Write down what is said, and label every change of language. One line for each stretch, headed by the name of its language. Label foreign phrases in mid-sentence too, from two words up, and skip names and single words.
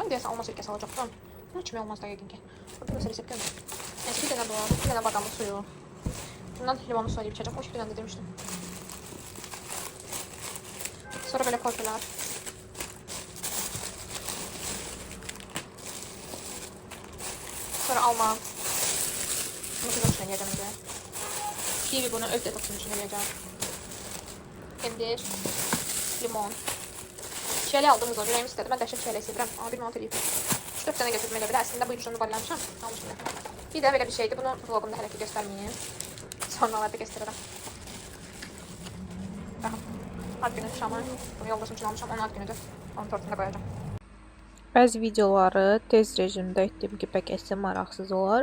Azerbaijani: Mən deyəsən alma sirkəsi alacaqdım. Bunun kimi olmaz da yəqin ki. Burada məsələ sirkə yox. Neyse, bir dənə bu, bir dənə badamlı suyu. Bundan limonlu su eləyib içəcəm. O bir dənə də demişdim. Sonra belə portlar. Sonra alma.
Turkish: Bunu kızım için yiyeceğim önce. Kiwi bunu öz detoksun için yiyeceğim.
Azerbaijani: Pendir. Limon.
Turkish: Şöyle aldım kızım. Yüreğim istedi. Ben dəhşət şöyle sevirəm.
Azerbaijani: Ama bir manat eləyib. 3-4 tane götürdüm elə belə. Əslində bu ucunu ballanmışam. Almışım. Bir də belə bir şeydi. Bunu vlogumda hələ ki göstərməyim. Sonralarda göstərirəm. Baxın. Ad günü şamı. Bunu yoldaşım için almışam. Onun ad günüdür. Onun tortunda qoyacağım. Bəzi videoları tez rejimdə etdiyim kimi bəlkə maraqsız olar.